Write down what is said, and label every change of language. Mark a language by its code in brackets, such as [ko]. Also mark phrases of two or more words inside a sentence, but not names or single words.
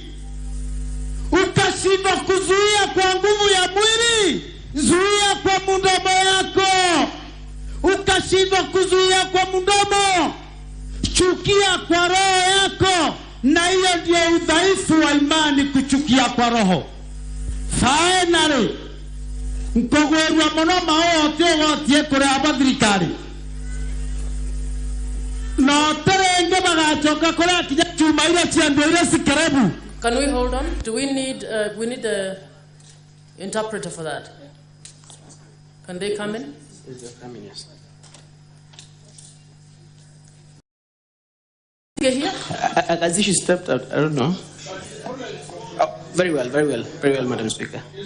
[sw] Ukashindwa kuzuia kwa nguvu ya mwili, zuia kwa mdomo yako. Ukashindwa kuzuia kwa mdomo, chukia kwa roho yako. Na hiyo ndio udhaifu wa imani, kuchukia kwa roho. [en] Finally, [mer] mkogwerwa muno maote wotie kuri abathirikari no terenge bagachoka kuri akija chuma ile chiando ile sikerebu. [en] Can we hold on? Do we need the interpreter for that? Can they come in? Yes. Here? As if she stepped out, I don't know. Oh, very well, Madam Speaker.